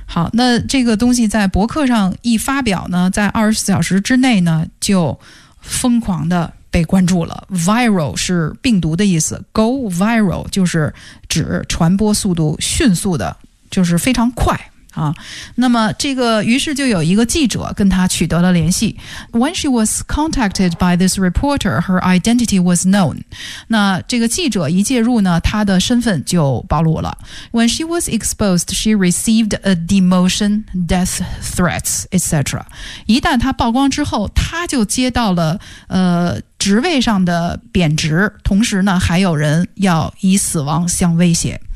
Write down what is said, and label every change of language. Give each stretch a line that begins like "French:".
Chinese: 好，那这个东西在博客上一发表呢，在24小时之内呢，就疯狂的被关注了。 Viral 是病毒的意思 ，go viral 就是指传播速度迅速的，就是非常快。啊，那么这个于是就有一个记者跟他取得了联系。
English: When she was contacted by this reporter, her identity was known.
Chinese: 那这个记者一介入呢，她的身份就暴露了。
English: When she was exposed, she received a demotion, death threats, etc.
Chinese: 一旦她曝光之后，她就接到了职位上的贬职，同时呢还有人要以死亡相威胁。